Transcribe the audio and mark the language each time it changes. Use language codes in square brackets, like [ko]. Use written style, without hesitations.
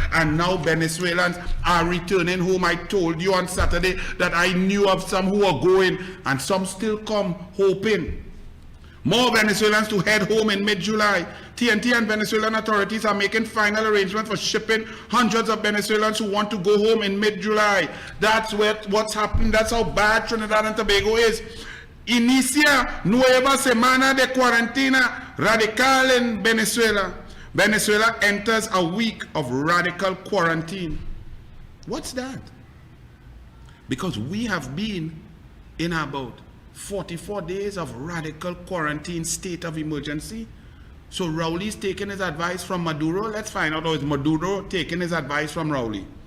[en] And now Venezuelans are returning home. I told you on Saturday that I knew of some who are going and some still come hoping. More Venezuelans to head home in mid-July. TNT and Venezuelan authorities are making final arrangements for shipping hundreds of Venezuelans who want to go home in mid-July. That's what's happening. That's how bad Trinidad and Tobago is. [es] Inicia nueva semana de cuarentena radical [en] in Venezuela. Venezuela enters a week of radical quarantine. What's that? Because we have been in about 44 days of radical quarantine state of emergency. So Rowley's taking his advice from Maduro. Let's find out how is Maduro taking his advice from Rowley.